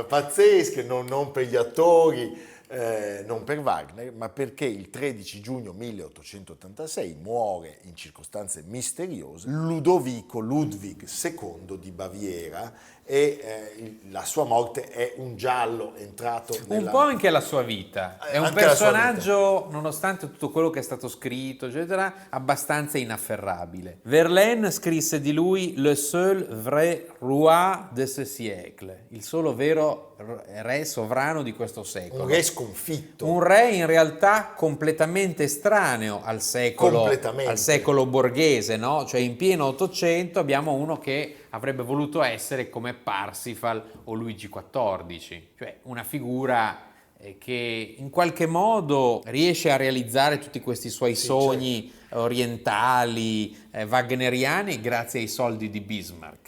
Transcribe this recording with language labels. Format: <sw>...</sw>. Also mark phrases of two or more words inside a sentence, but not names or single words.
<it>pazzesche, non per gli attori, non per Wagner, ma perché il 13 giugno 1886 muore in circostanze misteriose Ludovico Ludwig II di Baviera, e la sua morte è un giallo entrato un po' anche la sua vita. È un personaggio, nonostante tutto quello che è stato scritto, eccetera, abbastanza inafferrabile. Verlaine scrisse di lui</it> <fr>le seul vrai roi de ce siècle,</fr> <it>il solo vero re sovrano di questo secolo. Un re sconfitto. Un re in realtà completamente estraneo al secolo borghese, no? Cioè in pieno Ottocento abbiamo uno che avrebbe voluto essere come Parsifal o Luigi XIV, cioè una figura che in qualche modo riesce a realizzare tutti questi suoi sogni orientali, wagneriani, grazie ai soldi di Bismarck.</it>